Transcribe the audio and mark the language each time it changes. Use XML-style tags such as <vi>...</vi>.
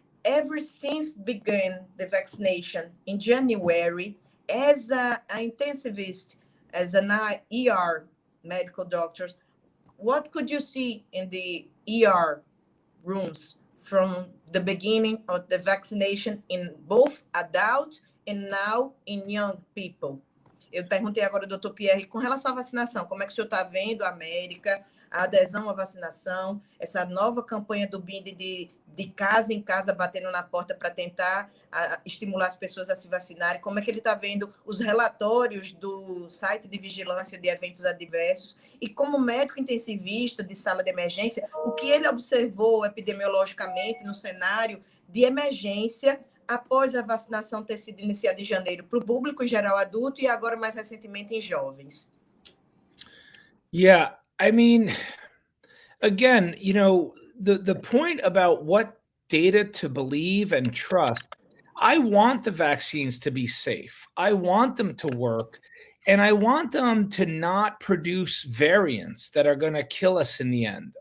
<en>Ever since began the vaccination in January, as an intensivist, as an ER medical doctor, what could you see in the ER rooms from the beginning of the vaccination in both adult and now in young people?</en> <pt>Eu perguntei agora ao Dr. Pierre, com relação à vacinação, como é que o senhor está vendo a América, a adesão à vacinação, essa nova campanha do BID de casa em casa, batendo na porta para tentar estimular as pessoas a se vacinarem, como é que ele está vendo os relatórios do site de vigilância de eventos adversos, e como médico intensivista de sala de emergência, o que ele observou epidemiologicamente no cenário de emergência após a vacinação ter sido iniciada em janeiro para o público em geral adulto e agora mais recentemente em jovens.</pt> <en>Yeah, I mean, again, you know, the point about what data to believe and trust, I want the vaccines to be safe. I want them to work, and I want them to not produce variants that are going to kill us in the end.</en>